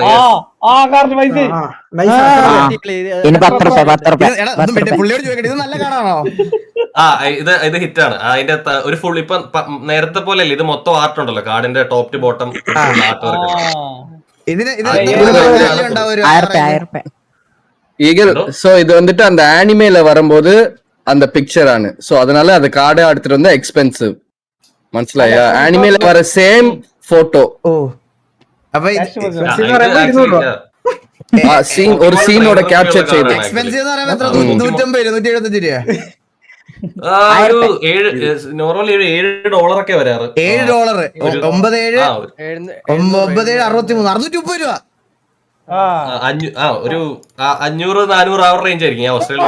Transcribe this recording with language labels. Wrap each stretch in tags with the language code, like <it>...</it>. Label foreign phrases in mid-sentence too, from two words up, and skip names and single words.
<ml>ഇനി 10 രൂപ 10 രൂപ. പുള്ളിയോട് ചോദിക്കട്ടെ, ഇത് നല്ല കാർഡാണോ? ഇത് ഹിറ്റാണ്. അതിന്റെ ഒരു ഫുൾ ഇപ്പൊ നേരത്തെ പോലെ അല്ലേ, ഇത് മൊത്തം ആർട്ട് ഉണ്ടല്ലോ കാർഡിന്റെ</ml> <en>top to bottom art work.</en> <ml>ഇതിന് ഉണ്ടാവും ഒരു 1000 രൂപ.</ml> <ta>சோ இது வந்துட்டு அந்த ஆனிமேல வரும்போது அந்த பிக்சர் ஆனு சோ அதனால அது கார்டை எடுத்துட்டு வந்தா எக்ஸ்பென்சிவ் മനസ്സിലായോ? ആനിമേல வர</ta> <en>same photo.</en> <ml>ഓ അപ്പൊ</ml> <ta>சீன் ஒரு சீனோட கேப்சர் ചെയ്ത്</ta> <ml>എക്സ്പെൻസീവ് എന്ന് പറയുമ്പോ എത്ര? 150 175 രൂപ. നോർമലി $7 ഒക്കെ വരാറ്. $7 97 630 രൂപ. ഒരു 500-400 ആ റേഞ്ച് ആയിരിക്കും. ഞാൻ</ml>